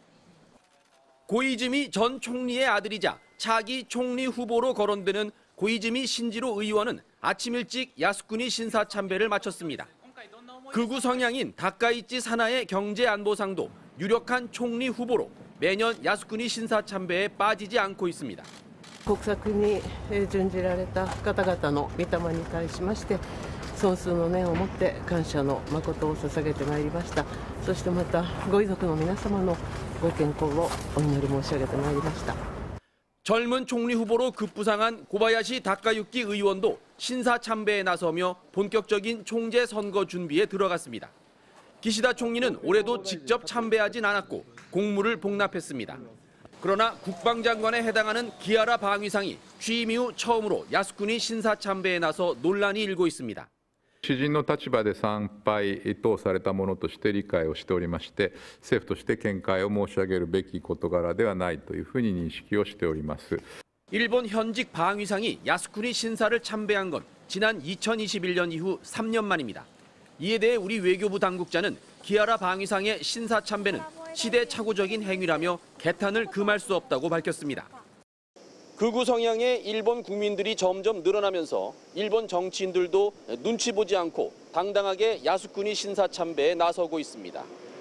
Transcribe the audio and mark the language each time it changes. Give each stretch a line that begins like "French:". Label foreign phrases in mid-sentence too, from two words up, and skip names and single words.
Korean: 고이즈미 전 총리의 아들이자 차기 총리 후보로 거론되는 고이즈미 신지로 의원은 아침 일찍 야스쿠니 신사 참배를 마쳤습니다. 극우 성향인 다카이치 사나의 경제안보상도 유력한 총리 후보로 매년 야스쿠니 신사 참배에 빠지지 않고 있습니다.
Japanese: 国策に準じられた方々の御霊に対しまして尊崇の念を持って感謝の誠を捧げてまいりました。そしてまたご遺族の皆様のご健康をお祈り申し上げてまいりました。
Korean: 젊은 총리 후보로 급부상한 고바야시 다카유키 의원도 신사 참배에 나서며 본격적인 총재 선거 준비에 들어갔습니다. 기시다 총리는 올해도 직접 참배하진 않았고 공무를 복납했습니다. 그러나 국방장관에 해당하는 기하라 방위상이 취임 이후 처음으로 야스쿠니 신사 참배에 나서 논란이 일고 있습니다.
Japanese: 主人の立場で参拝等されたものとして理解をしておりまして、政府として見解を申し上げるべき事柄ではないというふうに認識をしております。
Korean: 일본 현직 방위상이 야스쿠니 신사를 참배한 건 지난 2021년 이후 3년 만입니다. 이에 대해 우리 외교부 당국자는 기하라 방위상의 신사 참배는 시대착오적인 행위라며 개탄을 금할 수 없다고 밝혔습니다. 극우 성향의 일본 국민들이 점점 늘어나면서 일본 정치인들도 눈치 보지 않고 당당하게 야스쿠니 신사 참배에 나서고 있습니다.